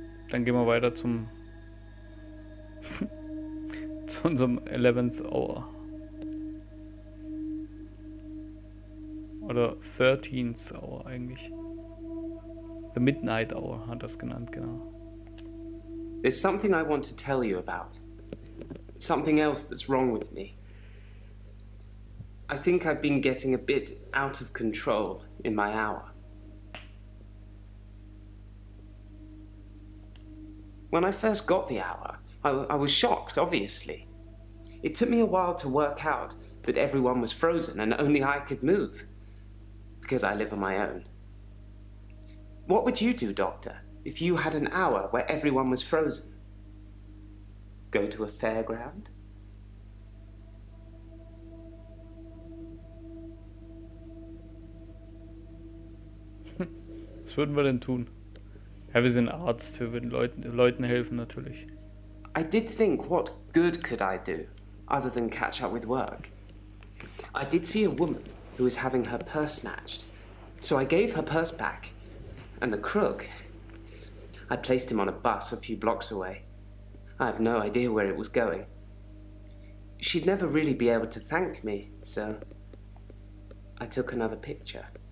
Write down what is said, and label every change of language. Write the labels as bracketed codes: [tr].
[de] Dann gehen wir weiter zu unserem 11th Hour. Oder 13th Hour eigentlich. The Midnight Hour hat das genannt, genau. [en] There's something I want to tell you about. Something else that's wrong with me. I think I've been getting a bit out of control in my hour. When I first got the hour, I was shocked, obviously. It took me a while to work out that everyone was frozen and only I could move, because I live on my own. What would you do, Doctor, if you had an hour where everyone was frozen? Go to a fairground? [de] Was würden wir denn tun? Ja, wir sind Arzt, wir würden Leuten helfen natürlich. [en] I did think, what good could I do, other than catch up with work? I did see a woman who was having her purse snatched, so I gave her purse back, and the crook, I placed him on a bus a few blocks away. I have no idea where it was going. She'd never really be able to thank me, so I took another picture.